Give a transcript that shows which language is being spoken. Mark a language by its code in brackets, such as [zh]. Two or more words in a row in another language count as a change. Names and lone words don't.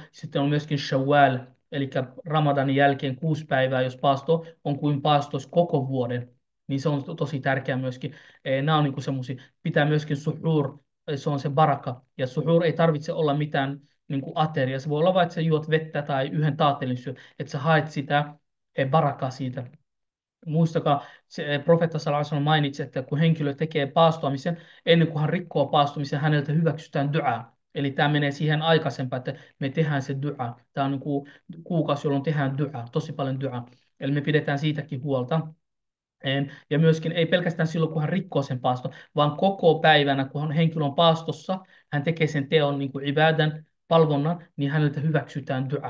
[fi] Sitten on myöskin Shawwal, eli Ramadanin jälkeen 6 päivää, jos paasto on kuin paastos koko vuoden, niin se on tosi tärkeää myöskin. Nämä on niin semmoisia, pitää myöskin suhur, se on se baraka, ja suhur ei tarvitse olla mitään niin kuin ateria, se voi olla vain, että sä juot vettä tai yhden taatelin syö, että sä haet sitä barakaa siitä. Muistakaa, se profeetta [ar] صلى الله عليه وسلم [fi] mainitsi, että kun henkilö tekee paastoamisen, ennen kuin hän rikkoo paastumisen, häneltä hyväksytään dua. Eli tämä menee siihen aikaisempaan, että me tehdään se dua. Tämä on niin kuin kuukausi, jolloin tehdään dua, tosi paljon dua. Eli me pidetään siitäkin huolta. Ja myöskin ei pelkästään silloin, kun hän rikkoo sen paaston, vaan koko päivänä, kun henkilö on paastossa, hän tekee sen teon niin kuin ibadan, palvonnan, niin häneltä hyväksytään dua.